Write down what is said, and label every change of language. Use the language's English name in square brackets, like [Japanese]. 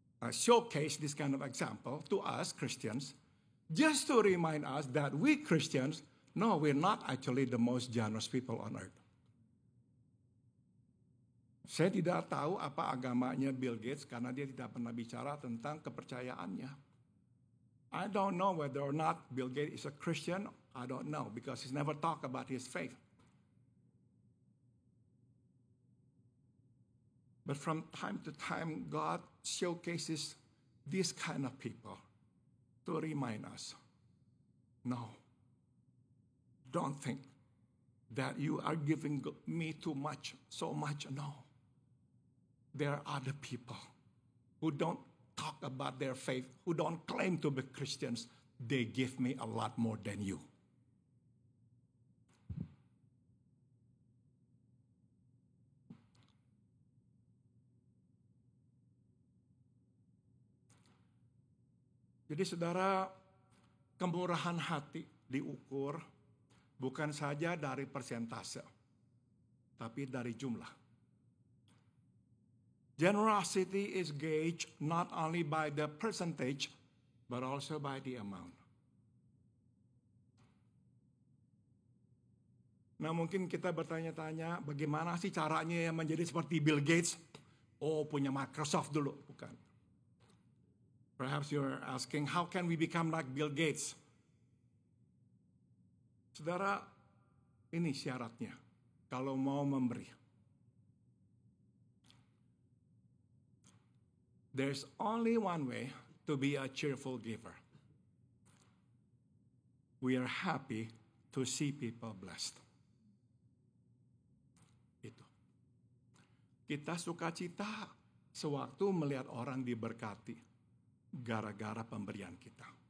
[English] showcase this kind of example to us Christians, just to remind us that we Christians, no, we're not actually the most generous people on earth. [Indonesian] Saya tidak tahu apa agamanya Bill Gates karena dia tidak pernah bicara tentang kepercayaannya. [English] I don't know whether or not Bill Gates is a Christian. I don't know because he's never talked about his faith. But from time to time, God showcases these kind of people to remind us, no, don't think that you are giving me too much, so much. No. There are other people who don't talk about their faith, who don't claim to be Christians. They give me a lot more than you. [Indonesian] Jadi saudara, kemurahan hati diukur bukan saja dari persentase, tapi dari jumlah. [English] Generosity is gauged not only by the percentage, but also by the amount. [Indonesian] Nah mungkin kita bertanya-tanya, bagaimana sih caranya menjadi seperti Bill Gates? Oh, punya Microsoft dulu, bukan. [English] Perhaps you're asking, how can we become like Bill Gates? [Indonesian] Saudara, ini syaratnya kalau mau memberi. [English] There's only one way to be a cheerful giver. We are happy to see people blessed. [Indonesian] Itu. Kita sukacita sewaktu melihat orang diberkati gara-gara pemberian kita.